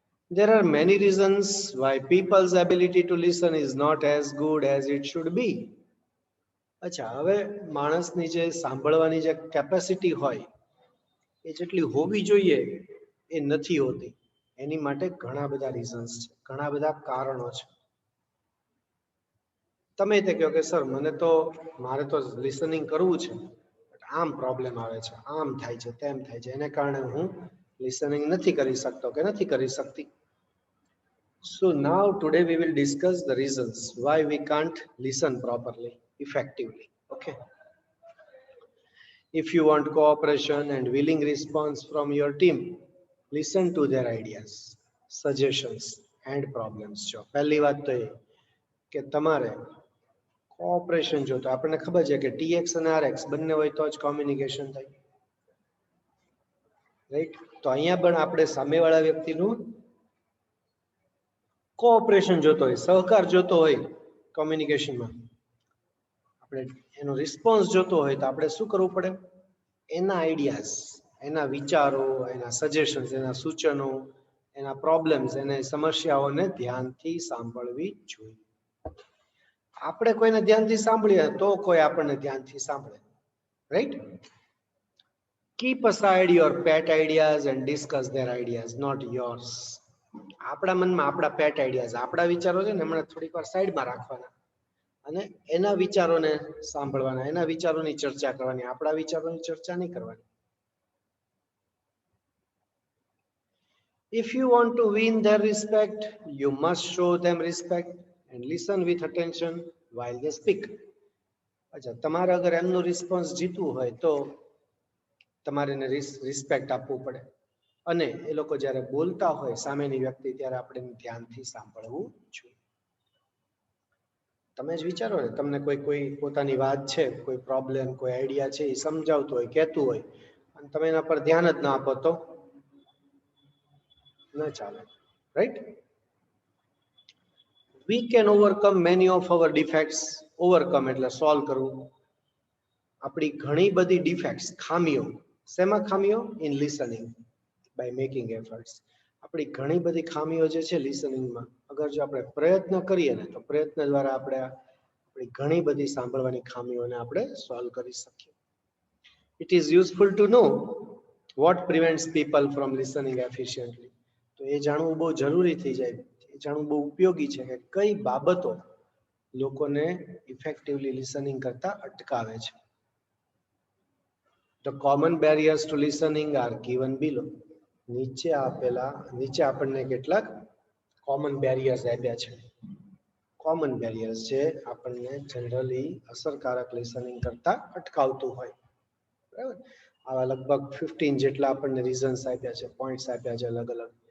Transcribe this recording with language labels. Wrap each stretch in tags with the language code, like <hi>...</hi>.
<en>There are many reasons why people's ability to listen is not as good as it should be.</en> <gu>અચ્છા, હવે માણસની જે સાંભળવાની જે કેપેસિટી હોય એ જેટલી હોવી જોઈએ એ નથી હોતી. એની માટે ઘણા બધા રીઝન્સ છે, ઘણા બધા કારણો છે. તમે તે કહો કે સર મારે તો લિસનિંગ કરવું છે, આમ પ્રોબ્લેમ આવે છે, આમ થાય છે, તેમ થાય છે, એને કારણે હું લિસનિંગ નથી કરી શકતો કે નથી કરી શકતી.</gu> <en>So now today we will discuss the reasons why we can't listen properly, effectively. Okay. If you want cooperation and willing response from your team, listen to their ideas, suggestions and problems.</en> <gu>જો પહેલી વાત તો એ કે તમારે cooperation જોતો. આપણને ખબર છે કે ટીએક્સ અને આરએક્સ બંને હોય તો જ કોમ્યુનિકેશન થાય, રાઈટ? તો અહીંયા પણ આપણે સામેવાળા વ્યક્તિનું કોઓપરેશન જોતો હોય, સહકાર જોતો હોય કોમ્યુનિકેશનમાં. આપણે એનો રિસ્પોન્સ જોતો હોય તો આપણે શું કરવું પડે? એના આઈડિયાઝ, એના વિચારો, એના સજેશન્સ, એના સૂચનો, એના પ્રોબ્લેમ્સ, એના સમસ્યાઓને ધ્યાનથી સાંભળવી જોઈએ. આપણે કોઈને ધ્યાનથી સાંભળીએ તો કોઈ આપણને ધ્યાનથી સાંભળે, right?</gu> <en>Keep aside your pet ideas and discuss their ideas, not yours.</en> <gu>આપણા મનમાં આપણા પેટ આઈડિયાઝ, આપણા વિચારો છે ને એમણે થોડીક વાર સાઈડમાં રાખવાના અને એના વિચારોને સાંભળવાના, એના વિચારોની ચર્ચા કરવાની, આપણા વિચારોની ચર્ચા નહીં કરવાની.</gu> <en>If you want to win their respect, you must show them respect and listen with attention while they speak.</en> <gu>અચ્છા, તમારે અગર એમનો રિસ્પોન્સ જીતવું હોય તો તમારે એને રિસ્પેક્ટ આપવું પડે અને એ લોકો જ્યારે બોલતા હોય સામેની વ્યક્તિ ત્યારે આપણે ધ્યાનથી સાંભળવું જોઈએ. તમે જ વિચારો ને, તમને કોઈ પોતાની વાત છે, કોઈ પ્રોબ્લેમ, કોઈ આઈડિયા છે એ સમજાવતું હોય, કહેતું હોય અને તમે એના પર ધ્યાન જ ના આપો તો ન ચાલે, right?</gu> <en>We can overcome many of our defects.</en> <gu>Overcome એટલે સોલ્વ કરવું. આપણી ઘણી બધી ડિફેક્ટ્સ, ખામીઓ. શેમાં ખામીઓ?</gu> <en>In listening. by making efforts.</en> <gu>આપણી ઘણી બધી ખામીઓ જે છે લિસનિંગમાં, અગર જો આપણે પ્રયત્ન કરીએ ને તો પ્રયત્ન દ્વારા આપણે આપણી ઘણી બધી સાંભળવાની ખામીઓને આપણે સોલ્વ કરી શકીએ.</gu> <en>It is useful to know what prevents people from listening efficiently.</en> <gu>તો એ જાણવું બહુ જરૂરી થઈ જાય, એ જાણવું બહુ ઉપયોગી છે કે કઈ બાબતો લોકોને ઇફેક્ટિવલી લિસનિંગ કરતા અટકાવે છે.</gu> <en>The common barriers to listening are given below.</en> <gu>નીચે આપણને કેટલાક કોમન બેરિયર્સ આપ્યા છે. કોમન બેરિયર્સ જે આપણને જનરલી અસરકારક લિસનિંગ કરતા અટકાવતું હોય, બરાબર. આવા લગભગ 15 જેટલા આપણને રીઝન્સ આપ્યા છે, પોઈન્ટ્સ આપ્યા છે અલગ અલગ.</gu>